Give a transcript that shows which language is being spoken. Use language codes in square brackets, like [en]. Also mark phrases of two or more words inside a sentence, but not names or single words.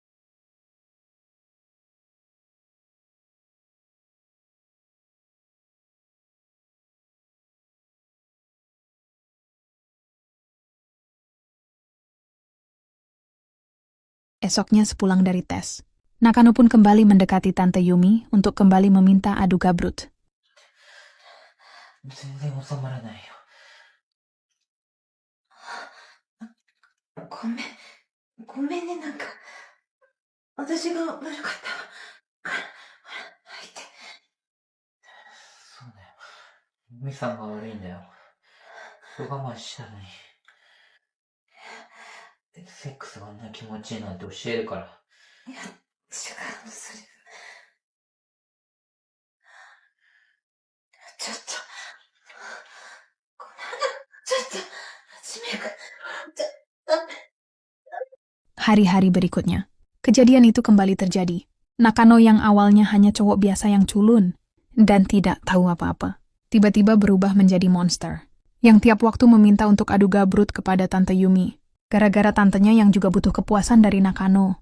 [id] Esoknya sepulang dari tes, Nakano pun kembali mendekati Tante Yumi untuk kembali meminta adu gabrut. [ja] 全然収まらないよ。ごめん。ごめんね、なんか。私が悪かったわ。入って。そうだよ。ミさんが悪いんだよ。我慢したのに。セックスがあんな気持ちいいなんて教えるから。いや、違うの、それ。ちょっと。ごめん。ちょっと。しめく。 [id] Hari-hari berikutnya, kejadian itu kembali terjadi. Nakano yang awalnya hanya cowok biasa yang culun dan tidak tahu apa-apa, tiba-tiba berubah menjadi monster, yang tiap waktu meminta untuk adu gabrut kepada Tante Yumi, gara-gara tantenya yang juga butuh kepuasan dari Nakano.